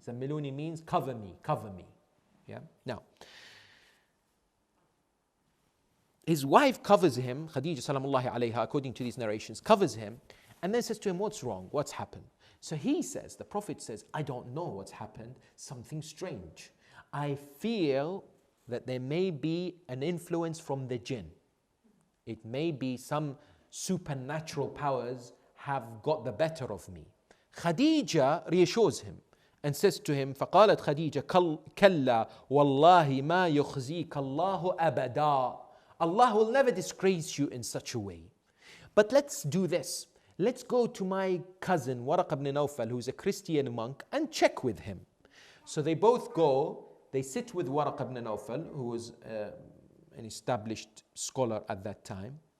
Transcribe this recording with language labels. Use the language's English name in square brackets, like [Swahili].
[English] زَمِّلُونِي means cover me, cover me. Yeah. Now, his wife covers him, Khadija salamullahi alayha, according to these narrations, covers him, and then says to him, what's wrong? What's happened? So he says, the Prophet says, I don't know what's happened, something strange. I feel that there may be an influence from the jinn. It may be some supernatural powers have got the better of me. Khadija reassures him and says to him, [Arabic] فقالت خديجة كلا والله ما يخزيك الله أبدا. [English] Allah will never disgrace you in such a way. But let's do this. Let's go to my cousin Waraq ibn Nawfal, who's a Christian monk, and check with him. So they both go. They sit with Waraq ibn Nawfal, who was an established scholar at that time.